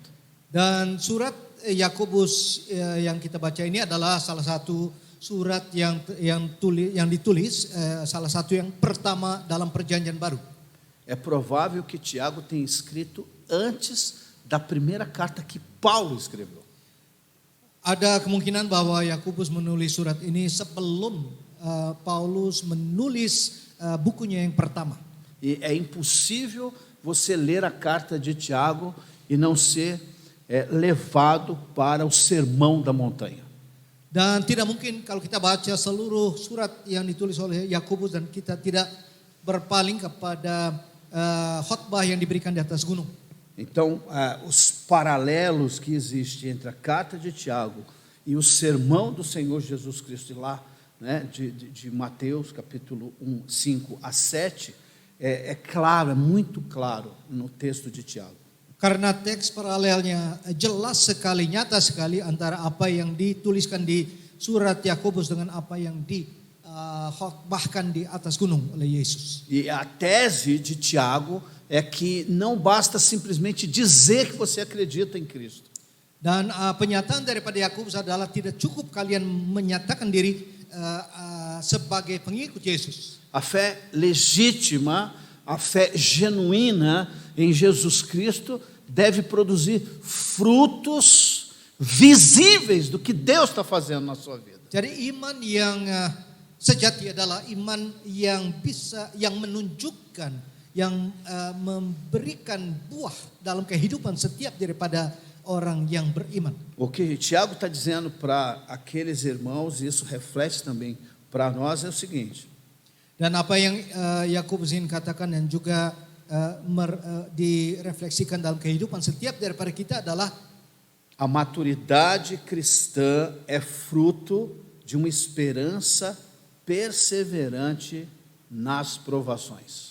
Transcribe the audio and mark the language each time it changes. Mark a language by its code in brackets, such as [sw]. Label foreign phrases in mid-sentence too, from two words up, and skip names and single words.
[id] Dan surat Yakobus yang kita baca ini adalah salah satu surat yang ditulis, salah satu yang pertama dalam Perjanjian Baru. [pt] É provável que Tiago tenha escrito antes da primeira carta que Paulo escreveu. [id] Ada kemungkinan bahwa Yakobus menulis surat ini sebelum Paulus menulis bukunya yang pertama. [pt] E é impossível você ler a carta de Tiago e não ser levado para o sermão da montanha. [id] Dan tidak mungkin kalau kita baca seluruh surat yang ditulis oleh Yakobus dan kita tidak berpaling kepada khotbah yang diberikan di atas gunung. [pt] Então, os paralelos que existem entre a carta de Tiago e o sermão do Senhor Jesus Cristo lá, né, de Mateus capítulo 5 a 7, é claro, é muito claro no texto de Tiago. [id] Karena teks paralelnya jelas sekali, nyata sekali antara apa yang dituliskan di surat Yakobus dengan apa yang dikhotbahkan di atas gunung oleh Yesus. [pt] E a tese de Tiago é que não basta simplesmente dizer que você acredita em Cristo. [id] Dan penyataan daripada Yakobus adalah tidak cukup kalian menyatakan diri sebagai pengikut Yesus. [pt] A fé legítima, a fé genuína em Jesus Cristo deve produzir frutos visíveis do que Deus está fazendo na sua vida. [id] Jadi iman yang sejati adalah iman yang menunjukkan, yang memberikan buah dalam kehidupan setiap daripada orang yang beriman. [pt] O que Tiago está dizendo para aqueles irmãos, e isso reflete também para nós, é o seguinte: [id] Dan apa yang Yakobus ingin katakan dan juga direfleksikan dalam kehidupan setiap daripada kita adalah [pt] a maturidade cristã é fruto de uma esperança perseverante nas provações.